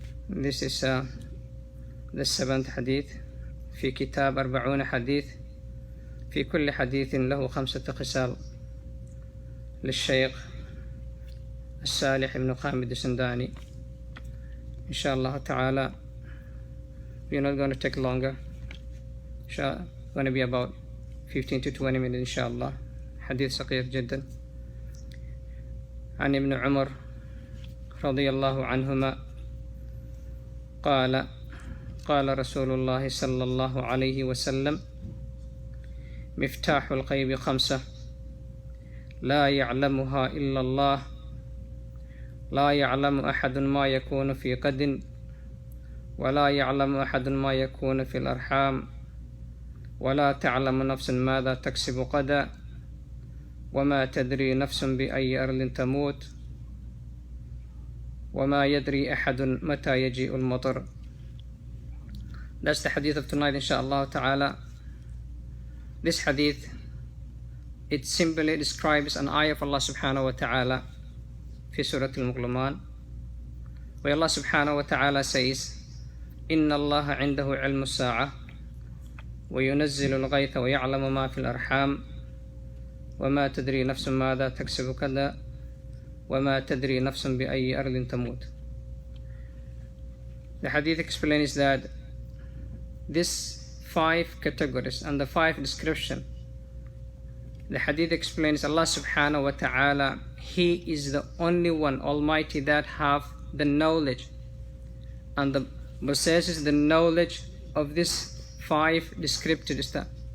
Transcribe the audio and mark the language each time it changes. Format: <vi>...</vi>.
<en>This is the seventh hadith</en> <ar>في كتاب 40 حديث في كل حديث له 5 خصال للشيخ الصالح بن خامد السنداني.</ar> <en>Inshallah ta'ala, we're not going to take longer. Inshallah, going to be about 15 to 20 minutes inshallah.</en> <ar>حديث صغير جدا. عن ابن عمر رضي الله عنهما قال قال رسول الله صلى الله عليه وسلم: مفتاح الغيب 5 لا يعلمها إلا الله، لا يعلم أحد ما يكون في غد، ولا يعلم أحد ما يكون في الأرحام، ولا تعلم نفس ماذا تكسب غدا، وما تدري نفس بأي أرض تموت، وما يدري أحد متى يجيء المطر.</ar> <en>That's the hadith of tonight, inshallah ta'ala. This hadith, it simply describes an ayah of Allah subhanahu wa ta'ala</en> <ar>في سورة المغلمان,</ar> <en>where Allah subhanahu wa ta'ala says:</en> <ar>إن الله عنده علم الساعة وينزل الغيث ويعلم ما في الأرحام وما تدري نفس ماذا تكسب غدا وما تدري نفس بأي أرض تموت.</ar> <en>The hadith explains that these 5 categories and the 5 description, the hadith explains Allah subhanahu wa ta'ala, He is the only one Almighty that have the knowledge and possesses the knowledge of these 5 descripted stuff.</en>